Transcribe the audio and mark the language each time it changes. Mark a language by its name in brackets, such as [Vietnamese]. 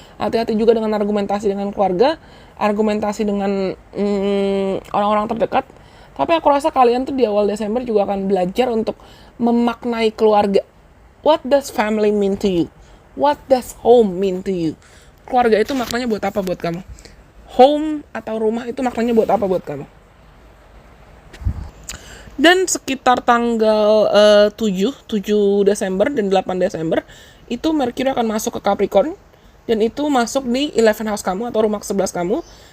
[Indonesian] Hati-hati juga dengan argumentasi dengan keluarga, argumentasi dengan orang-orang terdekat. Tapi aku rasa kalian tuh di awal Desember juga akan belajar untuk memaknai keluarga. [English] What does family mean to you? What does home mean to you? [Indonesian] Keluarga itu maknanya buat apa buat kamu? Home atau rumah itu maknanya buat apa buat kamu? Dan sekitar tanggal 7 Desember dan 8 Desember itu Mercury akan masuk ke Capricorn dan itu masuk di 11 house kamu atau rumah ke-11 kamu.